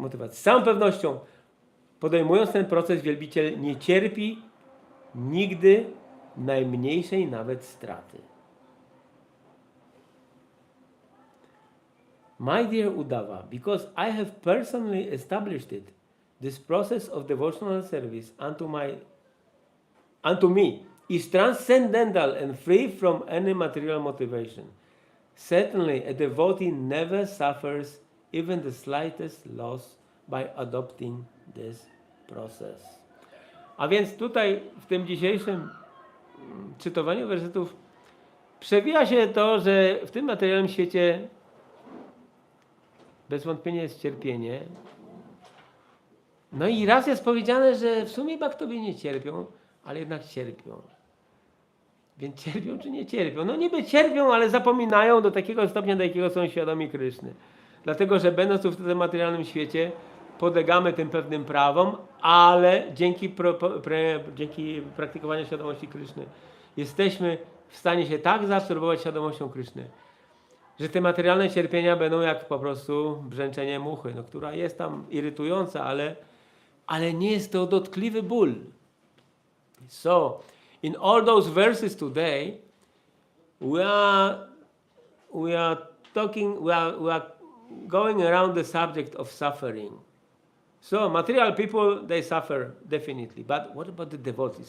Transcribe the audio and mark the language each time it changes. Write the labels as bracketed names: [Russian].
[Polish] Z całą pewnością, podejmując ten proces, wielbiciel nie cierpi nigdy najmniejszej nawet straty. [English] My dear Uddhava, because I have personally established it, this process of devotional service unto me is transcendental and free from any material motivation. Certainly, a devotee never suffers even the slightest loss by adopting this process. [Polish] A więc tutaj w tym dzisiejszym czytowaniu wersetów przewija się to, że w tym materialnym świecie bez wątpienia jest cierpienie. No i raz jest powiedziane, że w sumie Bhaktowie nie cierpią, ale jednak cierpią. Więc cierpią czy nie cierpią? No niby cierpią, ale zapominają do takiego stopnia, do jakiego są świadomi Kryszny. Dlatego, że będąc tu w tym materialnym świecie, podlegamy tym pewnym prawom, ale dzięki praktykowaniu świadomości Kryszny jesteśmy w stanie się tak zaabsorbować świadomością Kryszny, że te materialne cierpienia będą jak po prostu brzęczenie muchy, no, która jest tam irytująca, ale nie jest to dotkliwy ból. [English] So, in all those verses today, we are going around the subject of suffering. So, material people, they suffer definitely, but what about the devotees?